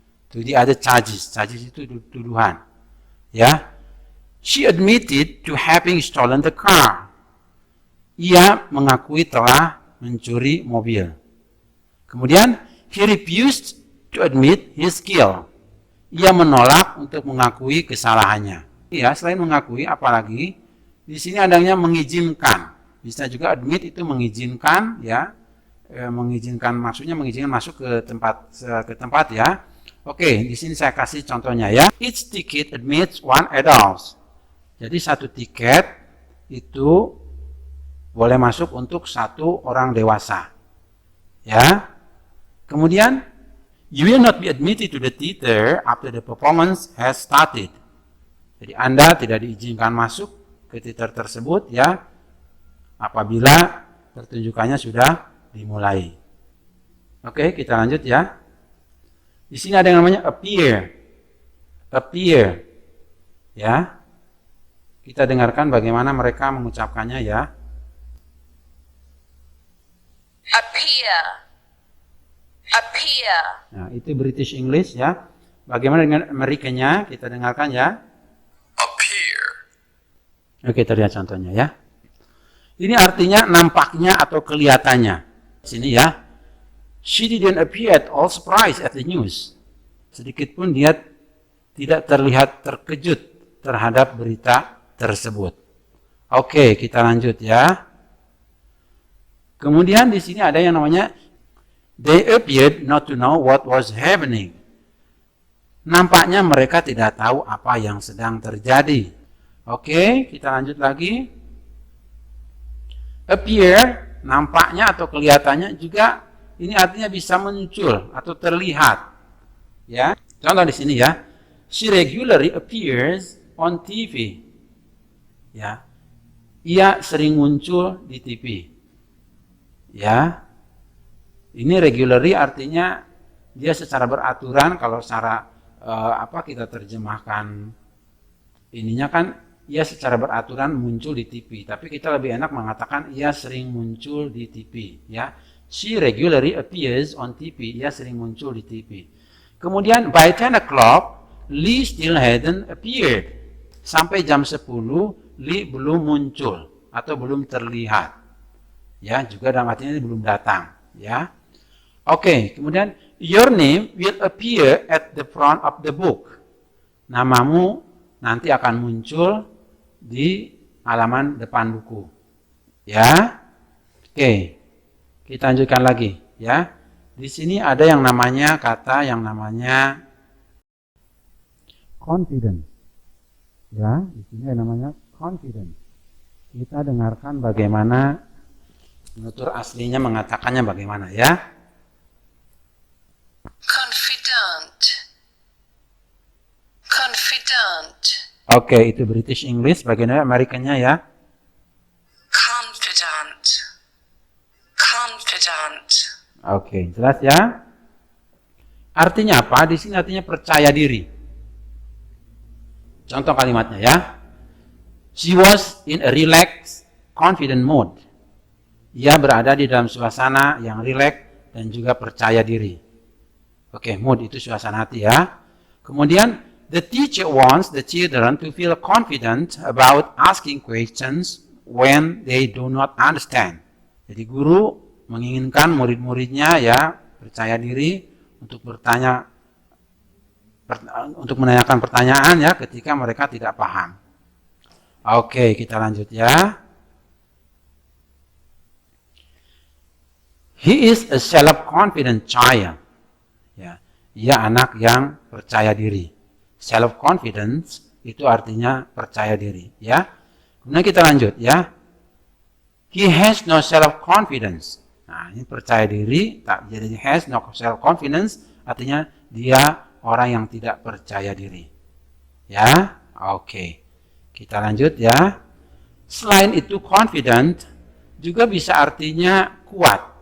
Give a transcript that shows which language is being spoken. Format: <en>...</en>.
<en>To the other charges. Charges</en> <id>itu tuduhan. Ya.</id> <en>She admitted to having stolen the car.</en> <id>ia mengakui telah mencuri mobil. Kemudian,</id> <en>he refused to admit his skill.</en> <id>Ia menolak untuk mengakui kesalahannya. Ya, selain mengakui, apalagi di sini adanya mengizinkan. Bisa juga admit itu mengizinkan, ya, mengizinkan maksudnya mengizinkan masuk ke tempat ya. Oke, di sini saya kasih contohnya ya.</id> <en>Each ticket admits one adult.</en> <id>Jadi satu tiket itu boleh masuk untuk satu orang dewasa. Ya. Kemudian,</id> <en>you will not be admitted to the theater after the performance has started.</en> <id>Jadi Anda tidak diizinkan masuk ke theater tersebut ya apabila pertunjukannya sudah dimulai. Oke, kita lanjut ya. Di sini ada yang namanya appear. Appear. Ya. Kita dengarkan bagaimana mereka mengucapkannya ya.</id> <en>Appear. Appear.</en> <id>Nah, itu British English ya. Bagaimana dengan Amerikanya? Kita dengarkan ya.</id> <en>appear,</en> <id>Oke, kita lihat contohnya ya. Ini artinya nampaknya atau kelihatannya. Sini ya.</id> <en>She didn't appear at all surprised at the news.</en> <id>Sedikit pun dia tidak terlihat terkejut terhadap berita tersebut. Oke, kita lanjut ya. Kemudian di sini ada yang namanya</id> <en>they appeared not to know what was happening.</en> <id>Nampaknya mereka tidak tahu apa yang sedang terjadi. Oke, kita lanjut lagi. Appear, nampaknya atau kelihatannya juga ini artinya bisa muncul atau terlihat. Ya, contoh di sini ya.</id> <en>She regularly appears on TV.</en> <id>Ya, ia sering muncul di TV. Ya, ini regularly artinya dia secara beraturan. Kalau secara kita terjemahkan ininya kan ia secara beraturan muncul di TV, tapi kita lebih enak mengatakan ia sering muncul di TV ya.</id> <en>She regularly appears on TV.</en> <id>Ia sering muncul di TV. Kemudian</id> <en>by 10 o'clock Lee still hadn't appeared.</en> <id>Sampai jam 10 Lee belum muncul atau belum terlihat. Ya, juga dalam artinya belum datang ya. Oke, kemudian</id> <en>your name will appear at the front of the book.</en> <id>Namamu nanti akan muncul di halaman depan buku. Ya. Oke. Kita lanjutkan lagi ya. Di sini ada yang namanya kata yang namanya confidence. Ya, di sini ada namanya confidence. Kita dengarkan bagaimana penutur aslinya mengatakannya bagaimana ya.</id> <en>Confident. Confident.</en> <id>Oke, itu British English. Bagaimana Amerikannya ya?</id> <en>Confident. Confident.</en> <id>Oke, jelas ya? Artinya apa? Di sini artinya percaya diri. Contoh kalimatnya ya.</id> <en>She was in a relaxed, confident mood.</en> <id>Ia berada di dalam suasana yang rileks dan juga percaya diri. Oke, mood itu suasana hati ya. Kemudian,</id> <en>the teacher wants the children to feel confident about asking questions when they do not understand.</en> <id>Jadi guru menginginkan murid-muridnya ya percaya diri untuk bertanya, untuk menanyakan pertanyaan ya ketika mereka tidak paham. Oke, kita lanjut ya.</id> <en>He is a self-confident child.</en> <id>Ya, ia anak yang percaya diri. Self-confidence itu artinya percaya diri. Ya, kemudian kita lanjut ya.</id> <en>He has no self-confidence.</en> <id>Nah, ini percaya diri, tak jadi</id> <en>has no self-confidence</en> <id>artinya dia orang yang tidak percaya diri. Ya, oke. Kita lanjut ya. Selain itu confident juga bisa artinya kuat.</id>